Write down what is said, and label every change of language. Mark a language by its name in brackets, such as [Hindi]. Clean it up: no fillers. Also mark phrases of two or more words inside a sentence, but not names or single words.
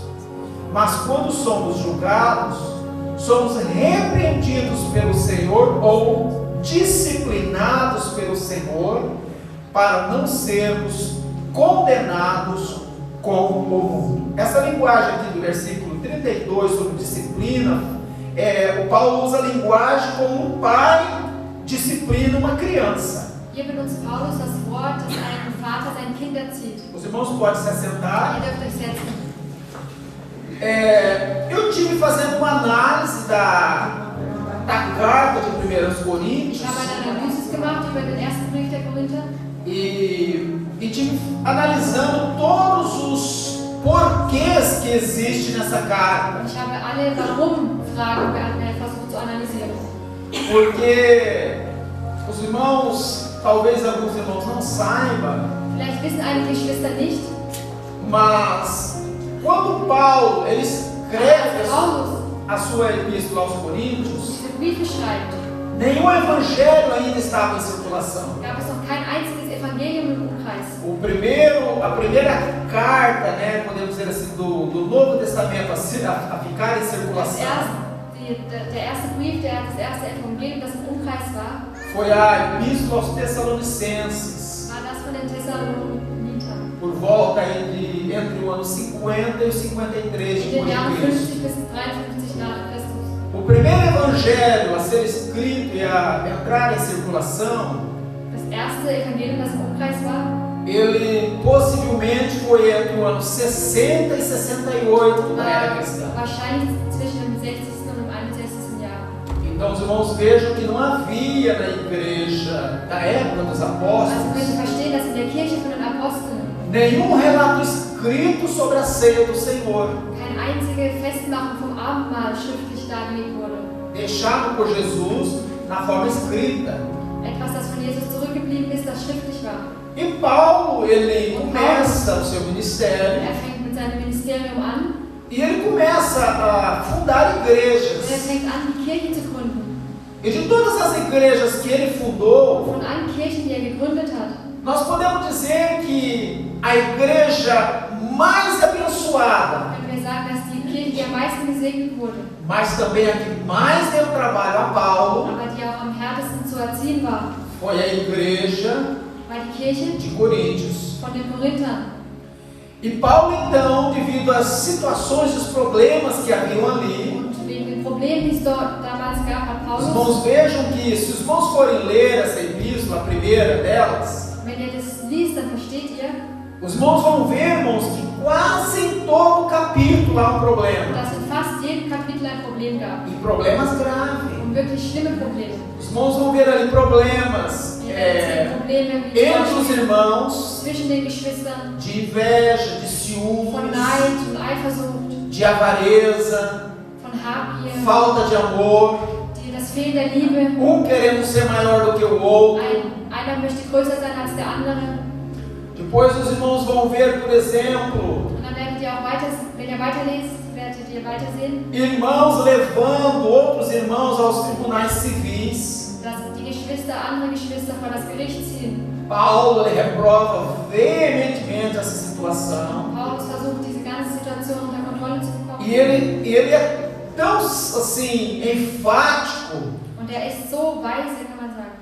[Portuguese] Mas quando somos julgados, somos repreendidos pelo Senhor ou disciplinados pelo Senhor, para não sermos condenados com o mundo. Essa linguagem aqui do versículo 32 sobre disciplina, o Paulo usa a linguagem como um pai disciplina uma criança. [German] Hier benutzt Paulus das Wort, das ein Vater sein Kind erzieht. [Portuguese] Os irmãos podem se assentar. [German] Ihr dürft euch setzen. [Portuguese] Eu tive fazendo uma análise da carta de 1 Coríntios. [German] Ich habe eine Analyse gemacht über den ersten Brief der Korinther. [Portuguese] E tive analisando todos os porquês que existem nessa carta. [German] Ich habe alle Warum-Fragen versucht zu analysieren. [Portuguese] Porque os irmãos, talvez alguns irmãos não saibam, [German] Vielleicht wissen einige Geschwister nicht, [Portuguese] mas quando Paulo ele escreve Paulus a sua epístola aos Coríntios, [German] diese Briefe schreibt, [Portuguese] nenhum evangelho ainda estava em circulação. [German] gab es noch kein einziges Evangelium im Umkreis. [Portuguese] A primeira carta, né, podemos dizer assim, do Novo Testamento a ficar em circulação, [German] Der erste Brief, das erste Evangelium, das im Umkreis war, [Portuguese] foi a epístola aos Tessalonicenses, [German] war das von den Thessalonitern. [Portuguese] por volta aí entre o ano 50 e o 53 [German] In den [Portuguese] depois [German] Jahren [Portuguese] de Cristo. [German] 50 bis 53 nach Christus. [Portuguese] O primeiro evangelho a ser escrito e a entrar em circulação, [German] Das erste Evangelium, das im Umkreis war, [Portuguese] ele possivelmente foi entre o ano 60 e 68 da era [German] war [Portuguese] cristã. [German] wahrscheinlich zwischen dem 60. und dem 61. Jahr. [Portuguese] Então os irmãos vejam que não havia na igreja da época dos [German] Also [Portuguese] apóstolos [German] könnt ihr verstehen, dass in der Kirche von den Aposteln [Portuguese] nenhum relato escrito sobre a ceia do Senhor, [German] keine einzige Festmachung vom Abendmahl schriftlich dargelegt wurde. [Portuguese] deixado por Jesus na forma escrita. [German] Etwas, das von Jesus zurückgeblieben ist, das schriftlich war. [Portuguese] E Paulo, ele começa o seu ministério [German] Fängt mit seinem Ministerium an [Portuguese] e ele começa a fundar [German] und [Portuguese] igrejas. [German] fängt an, die Kirche zu gründen. [Portuguese] E de todas as igrejas que ele fundou, [German] Von allen Kirchen, die gegründet hat, [Portuguese] nós podemos dizer que a igreja mais abençoada, [German] können wir sagen, dass die Kirche, die am meisten gesegnet wurde, [Portuguese] mas também a que mais deu trabalho a Paulo, [German] aber die auch am härtesten zu erziehen war, [Portuguese] foi a igreja [German] war die Kirche [Portuguese] de Coríntios. [German] von den Korinthern. [Portuguese] E Paulo, então, devido às situações, os problemas que haviam ali, [German] Und wegen den Problemen, die es dort damals gab, hat [Portuguese] os Paulus, irmãos vejam que, se os irmãos forem ler essa epístola, a primeira delas, [German] wenn ihr das liest, dann versteht ihr, [Portuguese] os irmãos vão ver, irmãos, que quase em todo capítulo há um problema. [German] dass in fast jedem Kapitel ein Problem gab. [Portuguese] E problemas graves. [German] Und wirklich schlimme Probleme. [Portuguese] Os irmãos vão ver ali problemas [German] Ihr werdet sehen Probleme wie [Portuguese] entre os irmãos, [German] zwischen den Geschwistern, [Portuguese] de inveja, de [German] von [Portuguese] ciúmes, [German] Neid und Eifersucht, [Portuguese] de avareza, [German] von Habgier, [Portuguese] falta de amor, [German] das Fehlen der Liebe. [Portuguese] querendo ser maior do que o outro. [German] Einer möchte größer sein als der andere. [Portuguese] Depois os irmãos vão ver, por exemplo, [German] Und dann werdet ihr auch weiter, wenn ihr weiterlest, werdet ihr weitersehen, [Portuguese] irmãos levando outros irmãos aos tribunais civis. [German] dass die Geschwister andere Geschwister vor das Gericht ziehen. [Portuguese] Paulo ele reprova veementemente essa situação. [German] Paulus versucht, diese ganze Situation unter Kontrolle zu bekommen. [Portuguese] E ele é tão assim enfático [German] Und er ist so weise, kann man sagen,